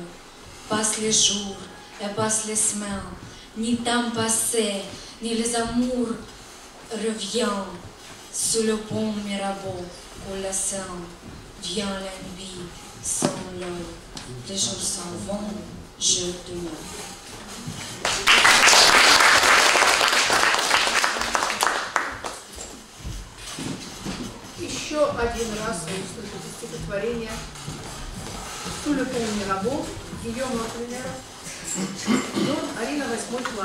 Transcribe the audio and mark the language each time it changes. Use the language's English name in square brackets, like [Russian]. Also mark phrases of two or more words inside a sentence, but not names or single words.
[French] Passent les jours et passent les semaines, ni temps passé, ni les amours reviennent. Sous le pont Mirabeau coule la Seine, vient la nuit, sans l'heure, les jours s'en vont, je demeure. [Russian] Еще один раз вы услышите стихотворение «Sous le pont Mirabeau» Гийома Аполлинера. Арина, 8 класс.